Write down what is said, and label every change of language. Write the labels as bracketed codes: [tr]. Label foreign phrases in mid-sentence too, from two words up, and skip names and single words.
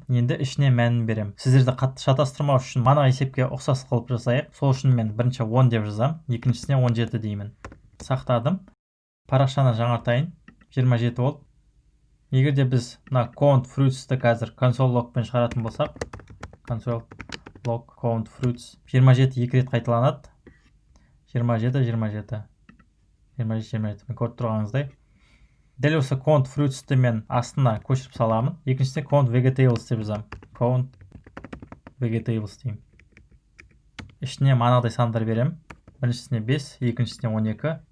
[kk] Енді ішіне мәнін берем. Сіздерді қатты шатастырмау үшін мана есепке ұқсас қылып жасайық. Сол үшін мен бірінші 10 деп жазам, екіншісіне 17 деймін. Сақтадым. Парақшаны жаңартайын. 27 болды. Егер де біз мына [en] count fruits'ті [kk] қазір [en] console logпен [kk] шығаратын болсақ, [en] console log count fruits 27 [kk] екі рет қайталанады. 27. Мен көріп тұрғаныңыздай. Дәл осы [en] count fruits'ті [kk] мен астына көшіріп саламын. Екіншісіне [en] count vegetables [kk] деп жазам. [en] Count vegetables [kk] деймін. Ішіне манағыдай сандар берем. Біріншісіне 5, екіншісіне 12.